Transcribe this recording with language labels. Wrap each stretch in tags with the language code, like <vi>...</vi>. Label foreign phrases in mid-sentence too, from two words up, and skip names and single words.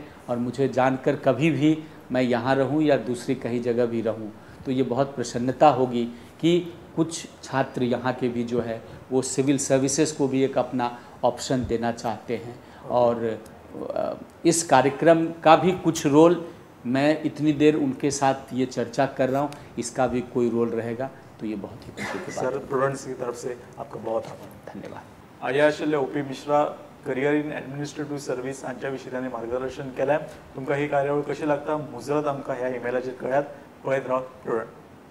<hi>और मुझे जानकर कभी भी मैं यहाँ रहूँ या दूसरी कहीं जगह भी रहूँ तो ये बहुत प्रसन्नता होगी कि कुछ छात्र यहाँ के भी जो है वो</hi> <en>civil services</en> <hi>को भी एक अपना ऑप्शन देना चाहते हैं। और इस कार्यक्रम का भी कुछ रोल, मैं इतनी देर उनके साथ ये चर्चा कर रहा हूँ, इसका भी कोई रोल रहेगा, तो ये बहुत ही खुशी की बात है। सर, प्रूडेंस की तरफ से आपका बहुत आभार, धन्यवाद।</hi> <kok>आर्याशल्य ओपी मिश्रा,</kok> <en>career in administrative service</en> <kok>हांच्या विशीं तांणी मार्गदर्शन केलें। तुमकां ही कार्यावळ कशी लागता मुजरत आमकां ह्या ईमेलाचेर कळयात। पळयत राव प्रुडंट।</kok>